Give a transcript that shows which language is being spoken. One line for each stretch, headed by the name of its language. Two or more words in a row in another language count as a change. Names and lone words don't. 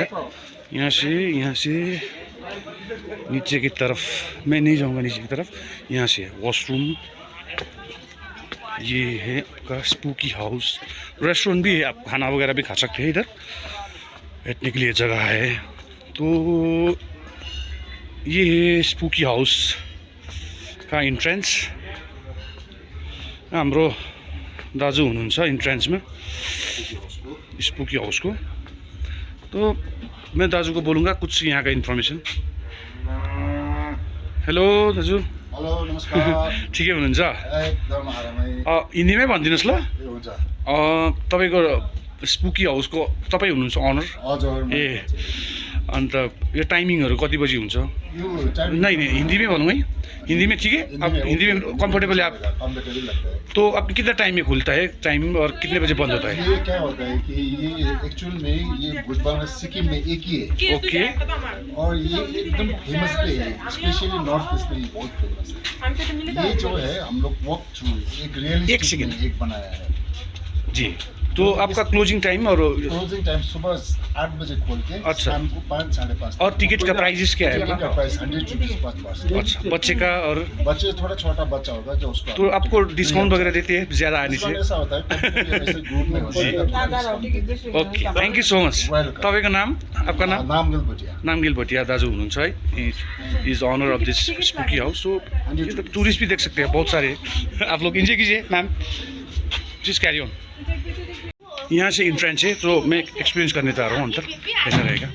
Hindi: यहाँ से नीचे की तरफ मैं नहीं जाऊँगा, नीचे की तरफ यहाँ से है वॉशरूम। ये है आपका स्पूकी हाउस। रेस्टोरेंट भी है, आप खाना वगैरह भी खा सकते हैं। इधर बैठने के लिए जगह है। तो ये है स्पूकी हाउस का इन्ट्रेंस।
Nepali: हाम्रो दाजु हुनुहुन्छ इन्ट्रेंसमा स्पूकी हाउस को।
Hindi: तो मैं दाजु को बोलूँगा कुछ यहाँ का इन्फर्मेसन।
Nepali: हेलो दाजु। हेलो नमस्कार। ठिकै हुनुहुन्छ? एकदम आरामै। हिन्दीमै भनिदिनुहोस् ल। हुन्छ। तपाईँको स्पुकी हाउसको तपाईँ हुनुहुन्छ अनर? हजुर। ए अन्त यो टाइमिङहरू कति बजी हुन्छ? यो
Hindi: नहीं हिंदी में बोलूँगा ही, हिंदी में ठीक है? आप हिंदी में कंफर्टेबल है आप? कंफर्टेबल लगता है। तो आप कितना टाइम में खुलता है टाइम, और कितने बजे बंद होता है? ये क्या होता है कि ये एक्चुअल में ये भुजबल सिक्किम में एक ही है। ओके। और ये एकदम फेमस पे है, स्पेशली नॉर्थ ईस्ट में ये बहुत फेमस है। ये जो है हम लोग
English: walk through
Hindi: एक रियलिस्टिक में एक बनाया है जी। तो आपका
English: closing time
Hindi: और
English: closing time
Hindi: सुबह 8 बजे खोल के अच्छा, शाम को 5 साढ़े 5। और टिकट का प्राइस क्या है? टिकट का प्राइस 100
English: rupees per person.
Hindi: अच्छा, बच्चे का? और बच्चे थोड़ा छोटा बच्चा होगा जो उसको तो आपको डिस्काउंट वगैरह देते हैं ज़्यादा आने से? ऐसा होता है ग्रुप में होता है।
English: okay, thank you so much.
Nepali: तपाईँको नाम?
Hindi: आपका नाम?
English: नामगिल भुटिया। नामगिल भटिया
Nepali: दाजु हुनुहुन्छ है,
English: is owner of this Spooky House.
Hindi: सो टूरिस्ट भी देख सकते हैं बहुत सारे। आप लोग एंजॉय कीजिए मैम,
English: please carry on.
Hindi: यहाँ से इंट्रेंस है, तो मैं एक्सपीरियंस करने जा रहा हूँ अंदर कैसा रहेगा।